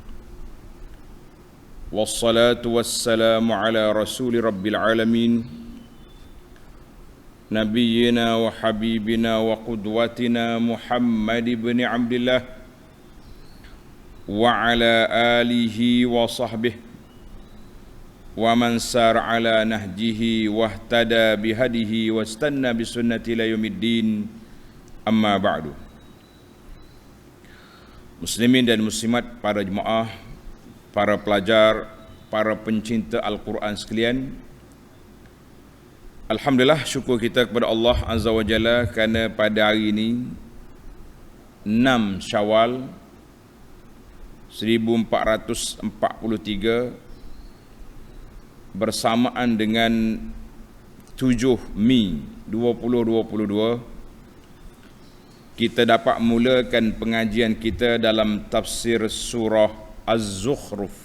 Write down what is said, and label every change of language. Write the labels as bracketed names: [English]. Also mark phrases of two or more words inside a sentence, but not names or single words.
[Arabic] والصلاة والسلام على رسول رب العالمين. نبينا وحبيبنا وقدوتنا محمد بن عبد الله وعلى آله وصحبه ومن سار على نهجه واهتدى بهديه واستن بسنته إلى يوم الدين، أما بعد. [Malay] Muslimin dan muslimat, para jemaah, para pelajar, para pencinta Al-Quran sekalian, alhamdulillah, syukur kita kepada Allah [Arabic] عز وجل [Malay] kerana pada hari ini 6 Syawal 1443 bersamaan dengan 7 Mei 2022, kita dapat mulakan pengajian kita dalam tafsir surah Az-Zukhruf.